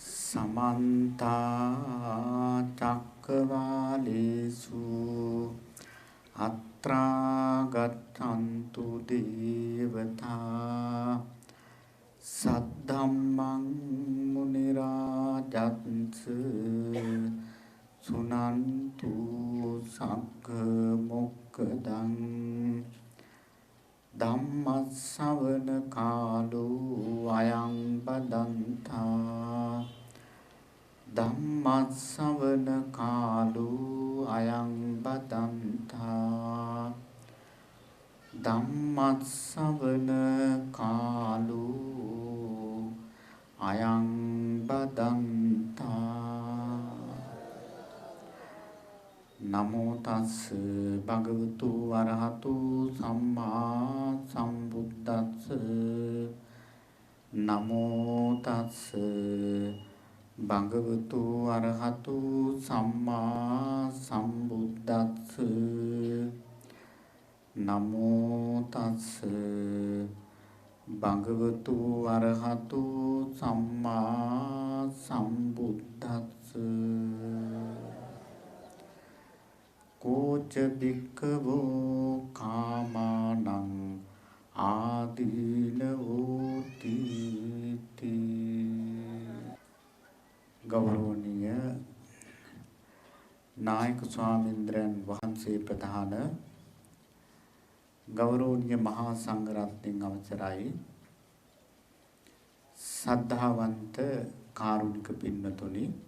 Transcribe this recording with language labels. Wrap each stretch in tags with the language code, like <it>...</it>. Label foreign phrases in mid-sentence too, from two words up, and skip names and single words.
<pi>समन्ता चक्रवालेषु अत्रा गच्छन्तु देवता सद्धम्मं मुनिराजन्स सुनन्तु सग्गमोक्खदं ධම්මස්සවන කාලෝ අයං බදන්තා ධම්මස්සවන කාලෝ අයං බදන්තා ධම්මස්සවන කාලෝ අයං බදන්තා නමෝ තස් භගවතු වරහතු සම්මා සම්බුද්දස්ස නමෝ තස් භගවතු වරහතු සම්මා සම්බුද්දස්ස නමෝ තස් භගවතු වරහතු සම්මා සම්බුද්දස්ස කෝච භික්ඛවෝ කාමානං ආදීනවෝ තීති ගෞරවනීය</pi> <si>නායක ස්වාමීන්ද්‍රයන් වහන්සේ ප්‍රධාන ගෞරවනීය මහා සංඝරත්නයන් අවසරයි සද්ධාවන්ත කාරුණික පින්වතුනි</si>